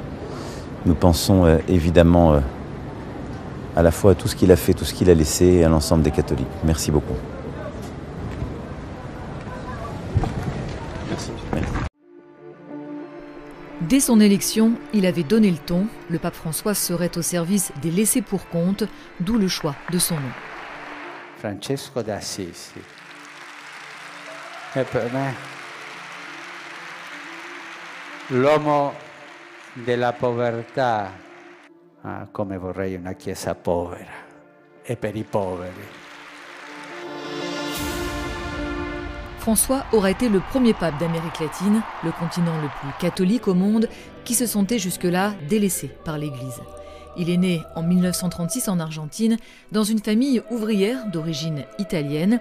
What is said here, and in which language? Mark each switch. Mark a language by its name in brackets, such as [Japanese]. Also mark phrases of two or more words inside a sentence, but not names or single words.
[French] Nous pensons évidemment à la fois à tout ce qu'il a fait, tout ce qu'il a laissé et à l'ensemble des catholiques. Merci beaucoup. Merci. Dès son élection, il avait donné le ton. Le pape François serait au service des laissés pour compte, d'où le choix de son nom. Francesco d'Assisi. [Italian] E per me l'uomo della povertà, come vorrei una chiesa povera e per i poveri. [French] François aura été le premier pape d'Amérique latine, le continent le plus catholique au monde, qui se sentait jusque-là délaissé par l'Église. Il est né en 1936 en Argentine, dans une famille ouvrière d'origine italienne.